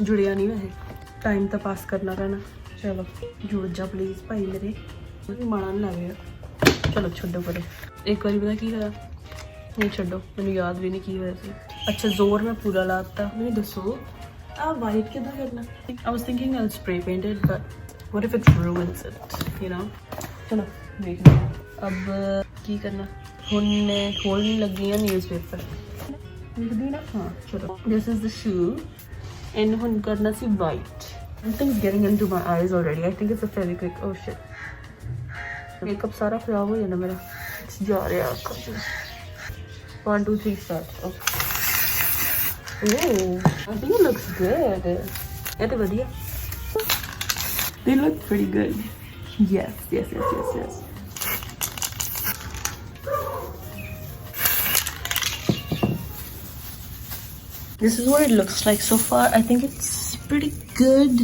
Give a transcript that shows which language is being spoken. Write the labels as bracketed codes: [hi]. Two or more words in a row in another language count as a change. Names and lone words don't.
[pa] ਜੁੜਿਆ ਨਹੀਂ ਵੈਸੇ, ਟਾਈਮ ਤਾਂ ਪਾਸ ਕਰਨਾ ਪੈਣਾ. ਚਲੋ ਜੁੜ ਜਾ ਪਲੀਜ਼ ਭਾਈ ਮੇਰੇ. ਮਾੜਾ ਨਹੀਂ ਲੱਗ ਰਿਹਾ. ਚਲੋ ਛੱਡੋ ਪਰੇ. ਇੱਕ ਵਾਰੀ ਪਤਾ ਕੀ ਹੋਇਆ? ਨਹੀਂ ਛੱਡੋ, ਮੈਨੂੰ ਯਾਦ ਵੀ ਨਹੀਂ ਕੀ ਹੋਇਆ ਸੀ. ਅੱਛਾ ਜ਼ੋਰ ਮੈਂ ਪੂਰਾ ਲਾਤਾ. ਮੈਨੂੰ ਦੱਸੋ ਆਹ ਵਾਈਟ ਕਿੱਦਾਂ ਕਰਨਾ? [en] I was thinking I'll spray paint it, but what if it ruins it, you know? [pa] ਚਲੋ ਦੇਖ ਲਓ. ਅਬ ਕੀ ਕਰਨਾ ਹੁਣ? ਮੈਂ ਖੋਲਣ ਲੱਗੀ ਹਾਂ ਨਿਊਜ਼ਪੇਪਰ. ਲਿਖਦੀ ਨਾ? ਹਾਂ ਚਲੋ. [en] This is the shoe and [pa] ਹੁਣ ਕਰਨਾ ਸੀ [en] white. Something's getting into my eyes already. I think it's a Fevikwik. Oh shit. [pa] ਮੇਕਅਪ ਸਾਰਾ ਖ਼ਰਾਬ ਹੋ ਜਾਣਾ ਮੇਰਾ. [hi] जा रहा है. 1 2 3 start. [en] Oh, I think it looks good. [hi] ये तो बढ़िया. [en] They look pretty good. Yes. This is what it looks like so far. I think it's pretty good.